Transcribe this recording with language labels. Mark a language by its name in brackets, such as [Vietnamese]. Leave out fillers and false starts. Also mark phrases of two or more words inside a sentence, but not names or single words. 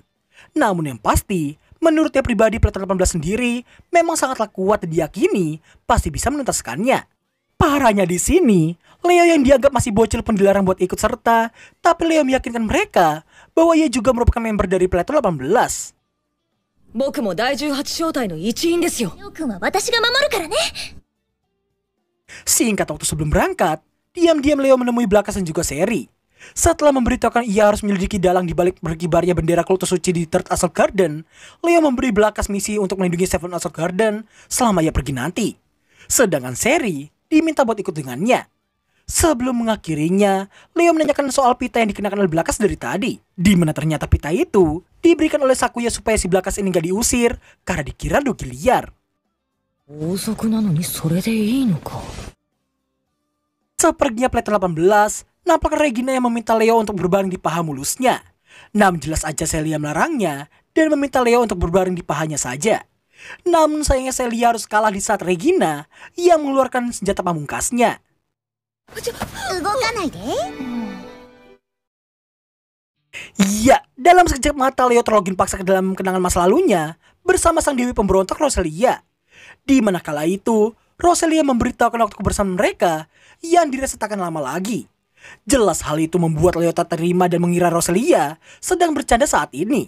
[Indonesian] Namun yang pasti, menurutnya pribadi Platon 18 sendiri memang sangatlah kuat dan diyakini pasti bisa menuntaskannya. Parahnya di sini, Leo yang dianggap masih bocil pun dilarang buat ikut serta, tapi Leo meyakinkan mereka bahwa ia juga merupakan member dari Platon 18. [Japanese] 僕も第18小隊の一員ですよ。りょうくんは私が守るからね。 [Indonesian] Singkat waktu sebelum berangkat, diam-diam Leo menemui Blakas dan juga Seri. Setelah memberitahukan ia harus menyelidiki dalang di balik berkibarnya bendera kultus suci di Third Assault Garden, Leo memberi Blakas misi untuk melindungi Seven Assault Garden selama ia pergi nanti. Sedangkan Seri diminta buat ikut dengannya. Sebelum mengakhirinya, Leo menanyakan soal pita yang dikenakan oleh Blakas dari tadi, di mana ternyata pita itu diberikan oleh Sakuya supaya si Blakas ini gak diusir karena dikira dogi liar. [Japanese] 王族なのにそれでいいのか。 [Indonesian] Sepertinya Platon 18, nampak Regina yang meminta Leo untuk berbaring di paha mulusnya. Namun jelas aja Celia melarangnya dan meminta Leo untuk berbaring di pahanya saja. Namun sayangnya Celia harus kalah di saat Regina yang mengeluarkan senjata pamungkasnya. [Japanese] 動かないで。 [Indonesian] Iya, dalam sekejap mata Leo terlogin paksa ke dalam kenangan masa lalunya bersama sang dewi pemberontak Roselia. Di mana kala itu, Roselia memberitahukan waktu kebersamaan mereka yang dirasa takkan lama lagi. Jelas hal itu membuat Leo tak terima dan mengira Roselia sedang bercanda saat ini.